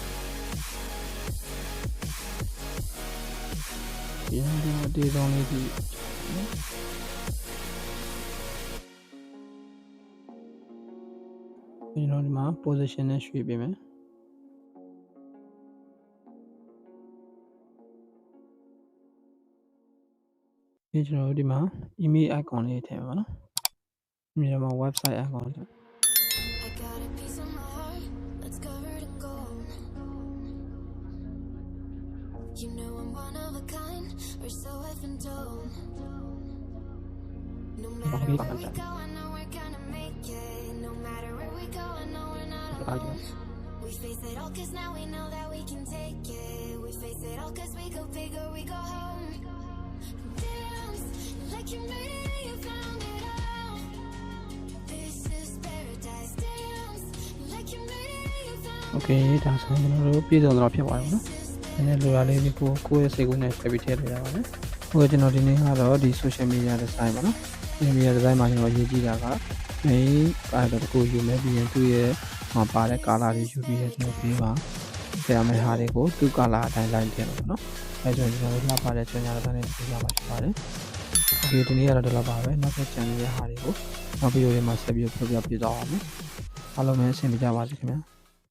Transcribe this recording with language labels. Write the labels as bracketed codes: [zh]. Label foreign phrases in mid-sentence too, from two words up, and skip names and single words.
[my] ဒီလိုတေးဆောင်လေးဒီကျွန်တော်ဒီမှာ position နဲ့ရွှေ့ပေးမယ်ဒီကျွန်တော်ဒီမှာ email icon လေးထည့်ပါနော်ဒီမှာ website icon လေး [tl] Okay, baka dyan. [en] We face it all cause now we know that we can take it. We face it all cause we go big or we go home. Dance like you made it and you found it all. This is paradise. Dance like you made it and you found it all. [my] Okay, ဒါဆိုရင်ကျွန်တော်တို့ပြည်စုံတော့ဖြစ်သွားပြီနော်။နည်းနည်းလိုရာလေးကိုယ့်ရဲ့စိတ်ကူးနဲ့ဆက်ပြီးထည့်လို့ရပါတယ်။ဟိုကျွန်တော်ဒီနေ့ကတော့ဒီ [en] social media design [my] ပါနော်။ [en] social media design [my] မှာကျွန်တော်ရေးကြည့်တာက main ကတော့တကူယူမယ်ပြီးရင်သူ့ရဲ့မှာပါတဲ့ color တွေယူပြီးကျွန်တော်ပြီးပါဆရာမယ့်ဟာတွေကိုသူ့ color အတိုင်းလိုက်ထည့်လို့နော်။အဲဆိုရင်ကျွန်တော်တို့လှပတဲ့ချွန်ညာတစ်နဲ့ပြရမှာဖြစ်ပါတယ်။ Okay ဒီနေ့ကတော့ဒီလောက်ပါပဲ။နောက်ဆက်ကြံနေတဲ့ဟာတွေကိုနောက်ဗီဒီယိုတွေမှာဆက်ပြီးပြပြသွားပါမယ်။အားလုံးပဲအဆင်ပြေကြပါစေခင်ဗျာ။